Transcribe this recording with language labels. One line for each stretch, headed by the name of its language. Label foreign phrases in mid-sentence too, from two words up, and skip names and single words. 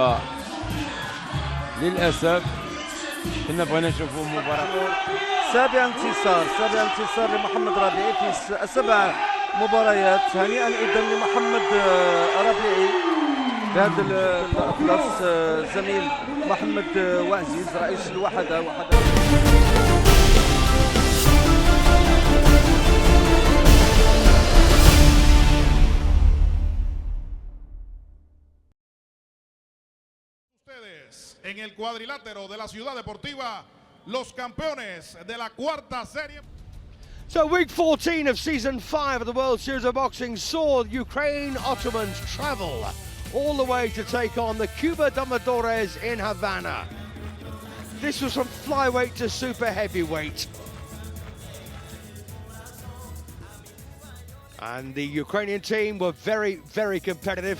Arabic: للاسف كنا بغينا نشوفوا مباراه. سابع انتصار لمحمد ربيعي في 7 مباريات. هنيئا اذا لمحمد ربيعي بهذا الاخلاص. زميل محمد وعزيز رئيس الوحده.
Spanish: En el cuadrilátero de la ciudad deportiva, los campeones de la cuarta serie.
English: So week 14 of season 5 of the World Series of Boxing saw the Ukraine Ottomans travel all the way to take on the Cuba Domadores in Havana. This was from flyweight to super heavyweight. And the Ukrainian team were very, very competitive.